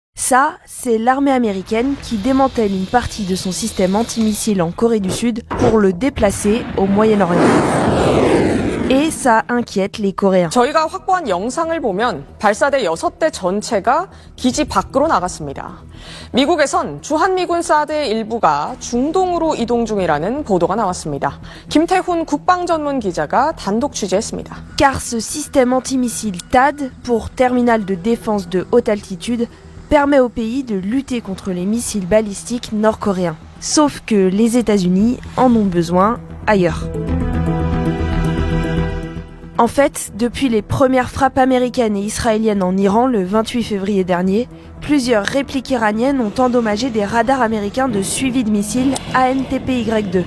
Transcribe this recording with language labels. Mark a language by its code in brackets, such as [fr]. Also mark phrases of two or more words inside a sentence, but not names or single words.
[fr] Ça, c'est l'armée américaine qui démantèle une partie de son système antimissile en Corée du Sud pour le déplacer au Moyen-Orient. Et ça inquiète les Coréens. [ko] 저희가 확보한 영상을 보면 발사대 6대 전체가 기지 밖으로 나갔습니다. 미국에선 주한미군 사드의 일부가 중동으로 이동 중이라는 보도가 나왔습니다. 김태훈 국방전문 기자가 단독 취재했습니다. [fr] Car ce système antimissile THAAD, pour terminal de défense de haute altitude, permet au pays de lutter contre les missiles balistiques nord-coréens. Sauf que les États-Unis en ont besoin ailleurs. En fait, depuis les premières frappes américaines et israéliennes en Iran le 28 février dernier, plusieurs répliques iraniennes ont endommagé des radars américains de suivi de missiles ANTPY-2.